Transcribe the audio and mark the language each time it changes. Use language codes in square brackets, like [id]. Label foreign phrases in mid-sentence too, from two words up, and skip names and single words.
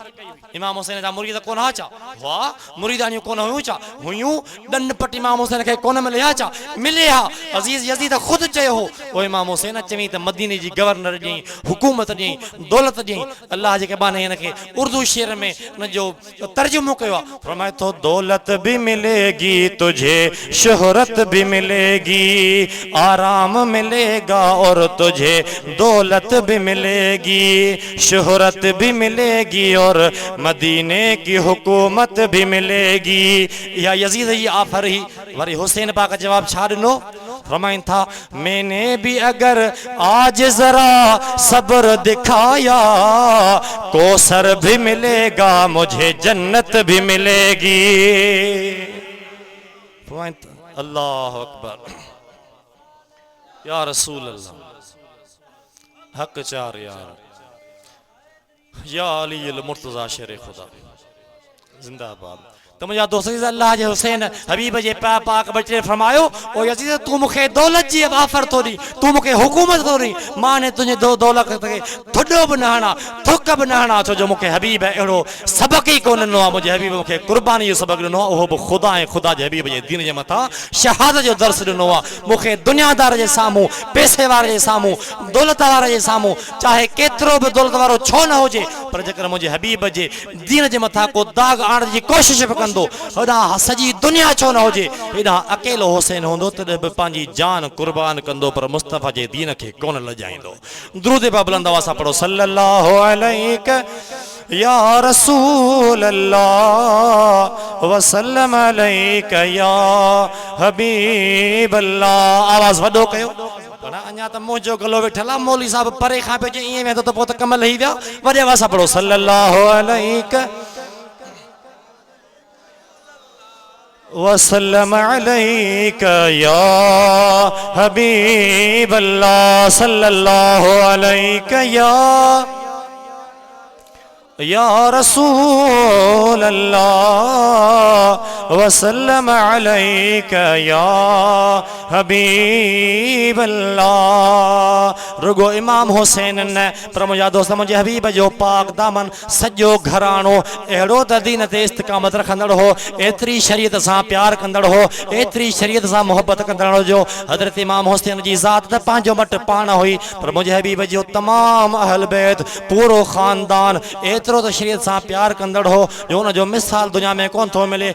[sd] इमाम हुसैन जा मुरीद कोन हुआ छा? वाह, मुरीदानियूं कोन हुयूं छा? हुयूं। ॾंड पट इमाम हुसैन खे कोन मिले हा छा? मिले हा। अज़ीज़ यज़ीद ख़ुदि चयो हो ओ इमाम हुसैन चवीं त मदीने जी गवर्नर ॾियईं, हुकूमत ॾियईं, दौलत ॾियईं। अल्लाह जे क़बाने हिन खे उर्दू शेर में हुन जो तर्जुमो कयो आहे। फरमाए थो [ur] دولت بھی ملے گی تجھے، شہرت بھی ملے گی، آرام ملے گا اور تجھے دولت بھی ملے گی، شہرت بھی ملے گی اور مدینے کی حکومت بھی ملے گی. [sd] या यजीद ही आफर ही वरी हुसैन पाक जवाब छा ॾिनो? फरमाइन था [ur] میں نے بھی اگر آج ذرا صبر دکھایا، کوثر بھی ملے گا مجھے، جنت بھی ملے گی. فرمائن اللہ اکبر، یا رسول اللہ، حق چار یار، یا علی المرتضیٰ شیر خدا زندہ باد. [sd] तो मुझा दोस्त अल्लाह जे हुसैन हबीब जे पाक बचे फरमायो ओ यजीद तू मुखे दौलत जी ऑफर तो दी, तू मुखे हुकूमत तो दी, मां ने तुझे दौलत के थोड़ो भी न हणा, थुक भी न हणा, छो जो मुखे हबीब एड़ो सबक ही कोन नो। मुझे हबीब मुखे कुर्बानी जो सबक नो, ओहो भी खुदा ऐं खुदा जे हबीब जे दीन जे मथा शहादत जो दर्स नो। मुखे दुनियादार जे सामू, पैसे वारे जे सामू, दौलत वारे जे सामू, चाहे केतरो भी दौलत वारो छो न होजे, पर जेकर मुझे हबीब जे दीन जे मथा को दाग आणण जी कोशिश कंदो, हेॾा सॼी दुनिया छो न हुजे, हेॾा अकेलो हुसैन हूंदो तॾहिं बि पंहिंजी जान कुर्बान कंदो, पर मुस्तफ़ा जे दीन खे कोन लॼाईंदो। दुरूद पा बुलंद आवाज़ सां पढ़ो [ar] صلى الله عليه يا رسول الله وسلم عليك يا حبيب الله. [sd] आवाज़ वॾो कयो। अञा त मुंहिंजो गलो वेठल आहे, मौलवी साहब परे खां पियो ईअं वेंदो त पोइ त कम लही विया। वॾे आवाज़ सां पढ़ो [ar] صلى الله عليك وسلم عليك يا حبيب الله، صلى الله عليك يا رسول الله وسلم عليك يا حبيب الله. [sd] रुगो इमाम हुसैन न पर मुंहिंजा दोस्त मुंहिंजे हबीब जो पाक दामन सॼो घराणो अहिड़ो त दीन ते इस्तिक़ामत रखंदड़ हो, एतिरी शरीयत सां प्यार कंदड़ हो, एतिरी शरीयत सां मोहब्बत कंदड़ हो जो हज़रत इमाम हुसैन जी ज़ात त पंहिंजो मट पाण हुई, पर मुंहिंजे हबीब जो तमामु अहल बैत पूरो ख़ानदान एतिरो त शरीयत सां प्यार कंदड़ हो जो हुन जो मिसाल दुनिया में कोन थो मिले।